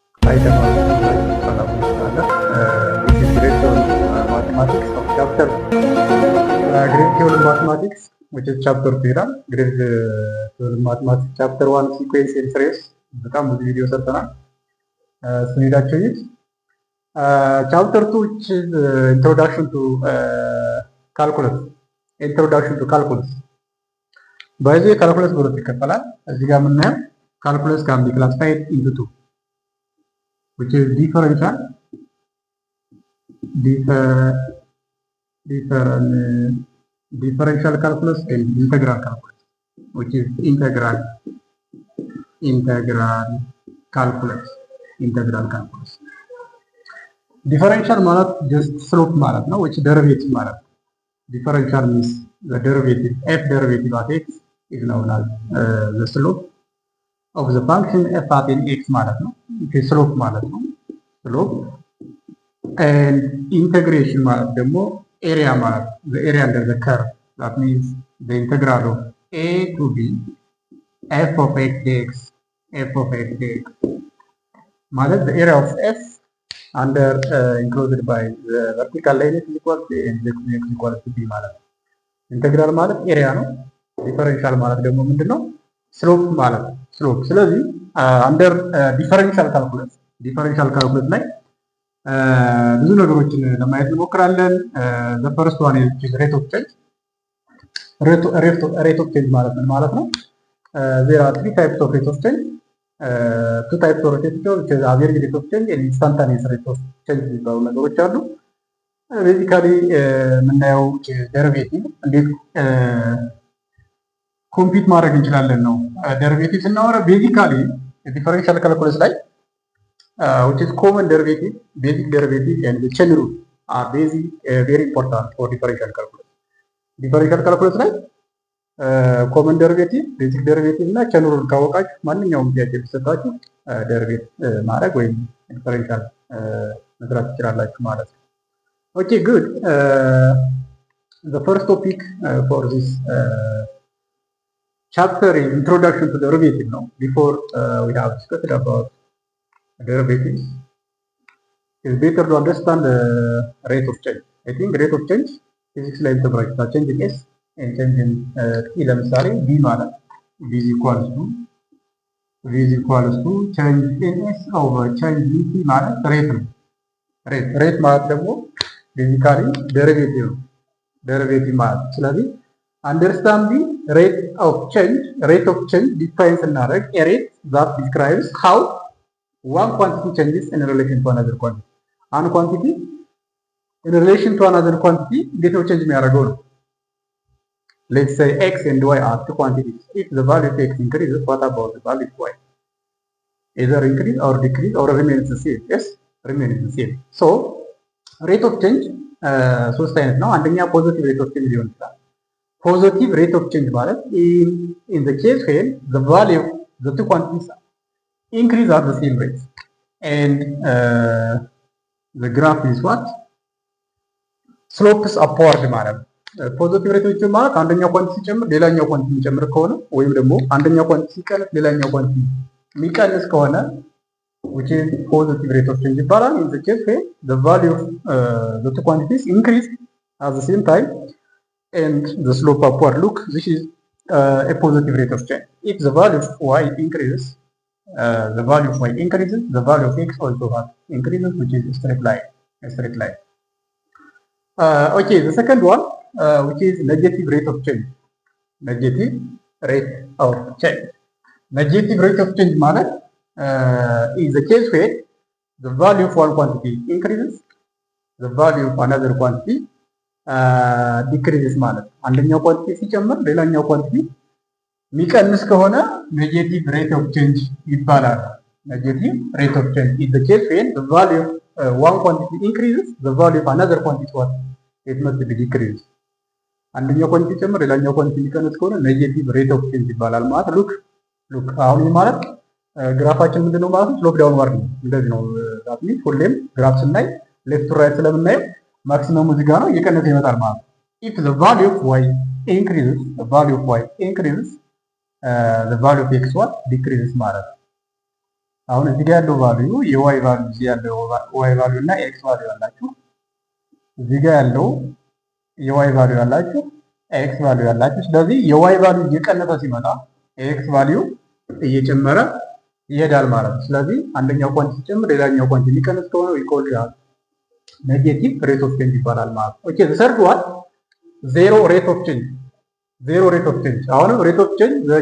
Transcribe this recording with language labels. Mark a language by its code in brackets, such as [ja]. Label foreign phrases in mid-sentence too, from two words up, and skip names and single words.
[am] አይተማሩትም ወይ ካላችሁ ይችላል [en] grade mathematics chapter grade theory mathematics which is chapter 2 [am] ይላል። [en] grade theory mathematics chapter 1 sequence and trace [am] በጣም ብዙ ቪዲዮ ሰርተናል። እሱን ሄዳችሁ ይዩት። ቻፕተር 2 [en] which is introduction to [am] calculus በዚህ ካልኩለስ በሁለት ይከፈላል። እዚህ ጋር የምናየው ካልኩለስ [en] can be classified into two which is differential calculus and integral calculus which is integral calculus differential ማለት just slope [am] ማለት ነው [en] which derivative [am] ማለት ነው። [en] differential means the derivative f derivative of x is known as the slope of the function f at x [am] ማለት ነው። [en] slope [am] ማለት ነው [en] slope and integration [am] ማለት ደግሞ [en] area ማለት the area under the curve that means the integral of a to b f of x dx ማለት the area of f under enclosed by the vertical line is equal to and the x equal to b [am] ማለት ነው። ኢንተግራል ማለት ኤሪያ ነው። ዲፈረንሻል ማለት ደግሞ ምንድነው? ስሎፕ ማለት ነው። ስሎፕ ስለዚህ [en] under differential calculus [am] ላይ ብዙ ነገሮችን ለማየት እንሞክራለን። [en] the first one is rate of change [am] ማለት ነው። [en] there are three types of rate of change. two types of rate of change which is average rate of change and instantaneous rate of change [am] የሚባሉ ነገሮች አሉ። ቤዚካሊ የምናየው ደሪቬቲቭ እንዴት ኮምፒት ማድረግ እንችላለን ነው። ደሪቬቲቭ ስናወራ ቤዚካሊ [en] differential calculus ላይ which is common derivative, basic derivative and the chain rule are very important for differential calculus. differential calculus [am] ላይ [en] common derivative, basic derivative [am] እና [en] chain rule [am] ካወቃችሁ ማንኛውም ጥያቄ ቢሰጣችሁ ደሪቬት ማድረግ ወይም ዲፈረንሻል መስራት ትችላላችሁ ማለት ነው። [en] Okay, good. The first topic for this chapter is introduction to derivative. No, before we have discussed about derivatives, it's better to understand the rate of change. I think rate of change physics like the change in s and change in t. [am] ለምሳሌ b ማለት [en] b is equals to change in s over change in t [am] ማለት rate ነው። rate ማለት ደግሞ ቤዚካሊ ደሪቬቲቭ ማለት ነው። ስለዚህ [en] understanding rate of change [am] ዲፋይን ስናደርግ [en] rate that describes how one quantity changes in relation to another quantity። [am] አንድ ኳንቲቲ [en] ኢን relation to another quantity [am] እንዴት ነው ቼንጅ የሚያደርገው ነው። [en] let's say x and y are two quantities if the value of x increases what about the value of y either increase or decrease or remains the same. Yes remains the same. So rate of change [am] ሶስት አይነት ነው። አንደኛ [en] positive rate of change [am] ሊሆን ይችላል። [en] positive rate of change ማለት in the case when the value of the two quantities increase at the same rate and the graph is what slopes upward [am] ማለት ነው። [en] positive rate of change [am] ማለት አንደኛው ኳንቲቲ ሲጨምር ሌላኛው ኳንቲቲ የሚጨምር ከሆነ ወይም ደግሞ አንደኛው ኳንቲቲ ሲቀንስ ሌላኛው ኳንቲቲ የሚቀንስ ከሆነ [en] which is positive rate of change ይባላል። in the case where the value of the two quantities increase at the same time and the slope upward, look, this is a positive rate of change. If the value of y increases, the value of x also increases, which is a straight line. Okay, the second one, which is negative rate of change. Negative rate of change ማለት is the case where the value of one quantity increases, the value of another quantity decreases [am] ማለት ነው። አንደኛው ኳንቲቲ ሲጨምር ሌላኛው ኳንቲቲ የሚቀንስ ከሆነ [en] negative rate of change ይባላል። negative rate of change is the case when the value of one quantity increases, the value of another quantity what it must be decreased. [am] አንደኛው ኳንቲቲ ሲጨምር ሌላኛው ኳንቲቲ የሚቀንስ ከሆነ [en] negative rate of change [am] ይባላል ማለት ሉክ አሁን ማለት ግራፋችን ምንድነው ማለት ነው? [en] slope downward [am] ነው። እንደዚህ ነው። [en] that means [am] ሁሌም ግራፍ ስናይ [en] left to right [am] ስለምናየው ማክሲመሙ እዚህ ጋር ነው፣ እየቀነሰ ይመጣል ማለት ነው። [en] if the value of y increases, the value of x what decreases [am] ማለት ነው። አሁን እዚህ ጋር ያለው ቫልዩ የዋይ ቫልዩ እዚህ ያለው ዋይ ቫልዩ እና ኤክስ ቫልዩ አላችሁ። እዚህ ጋር ያለው የዋይ ቫልዩ አላችሁ፣ ኤክስ ቫልዩ አላችሁ። ስለዚህ የዋይ ቫልዩ እየቀነሰ ሲመጣ የኤክስ ቫልዩ እየጨመረ ይሄዳል ማለት ነው። ስለዚህ አንደኛው ኳንቲ ሲጨምር ሌላኛው ኳንቲ ሊቀንስ ከሆነ ኢኮል [en] negative rate of change [am] ይባላል ማለት ነው። [en] okay third one zero rate of change zero rate of change። [am] አሁንም [en] rate of change the